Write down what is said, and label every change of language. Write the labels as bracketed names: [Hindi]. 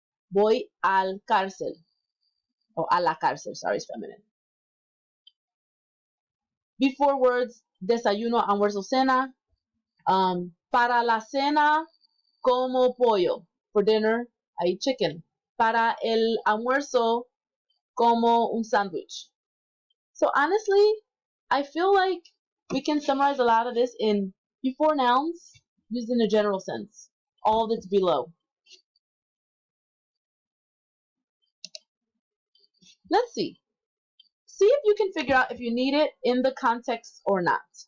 [Spanish] Voy al cárcel. [English] Or [Spanish] a la cárcel, [English] sorry, it's feminine. Before words, [Spanish] desayuno, almuerzo, cena. Para la cena, como pollo. [English] For dinner, I eat chicken. [Spanish] Para el almuerzo, como un sándwich. [English] So honestly, I feel like we can summarize a lot of this in before nouns used in a general sense. All that's below. Let's see. See if you can figure out if you need it in the context or not.